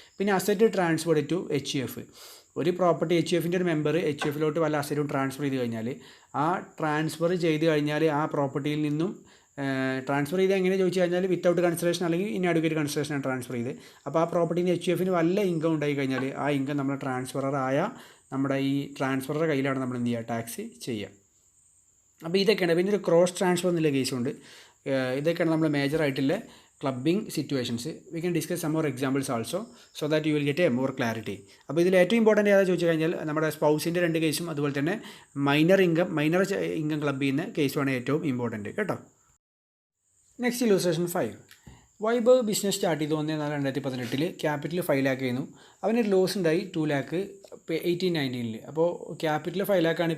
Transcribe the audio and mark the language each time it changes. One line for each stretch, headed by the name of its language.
Malayalam: പിന്നെ asset transfer to HUF. ഒരു property HUFൻ്റെ ഒരു മെമ്പർ HUFലോട്ട് വല്ല അസറ്റും ട്രാൻസ്ഫർ ചെയ്ത് കഴിഞ്ഞാൽ ആ ട്രാൻസ്ഫർ ചെയ്ത് കഴിഞ്ഞാൽ ആ പ്രോപ്പർട്ടിയിൽ നിന്നും ട്രാൻസ്ഫർ ചെയ്ത് എങ്ങനെ ചോദിച്ചു കഴിഞ്ഞാൽ വിത്തൗട്ട് കൺസിഡറേഷൻ അല്ലെങ്കിൽ ഇൻഅഡ്വക്കേറ്റ് കൺസിഡറേഷനാണ് ട്രാൻസ്ഫർ ചെയ്ത്. അപ്പോൾ ആ പ്രോപ്പർട്ടിന് HUFന് വല്ല ഇൻകം ഉണ്ടായി കഴിഞ്ഞാൽ ആ ഇൻകം നമ്മൾ ട്രാൻസ്ഫറായ നമ്മുടെ ഈ ട്രാൻസ്ഫറുടെ കയ്യിലാണ് നമ്മൾ എന്ത് ചെയ്യുക? ടാക്സ് ചെയ്യുക. അപ്പോൾ ഇതൊക്കെയാണ്. പിന്നെ ഒരു ക്രോസ് ട്രാൻസ്ഫർ എന്നുള്ള കേസുണ്ട്. ഇതൊക്കെയാണ് നമ്മൾ മേജറായിട്ടുള്ള
English: clubbing situations. We can discuss some more examples also so that you will get a more clarity.
Malayalam: അപ്പോൾ ഇതിൽ ഏറ്റവും ഇമ്പോർട്ടൻ്റ് ഏതാ ചോദിച്ചു കഴിഞ്ഞാൽ നമ്മുടെ സ്പൗസിൻ്റെ 2 കേസും അതുപോലെ തന്നെ മൈനർ ഇൻകം ക്ലബ് ചെയ്യുന്ന കേസുമാണ് ഏറ്റവും ഇമ്പോർട്ടൻറ്റ് കേട്ടോ. നെക്സ്റ്റ് ഇല്ലൂസ്ട്രേഷൻ 5. വൈഭവ് ബിസിനസ് സ്റ്റാർട്ട് ചെയ്തു 1/4/2018 ക്യാപിറ്റൽ 5 lakh ആയിരുന്നു. അവനൊരു ലോസ് ഉണ്ടായി 2 lakh 18-19. അപ്പോൾ ക്യാപിറ്റൽ 5 lakh ആണ്.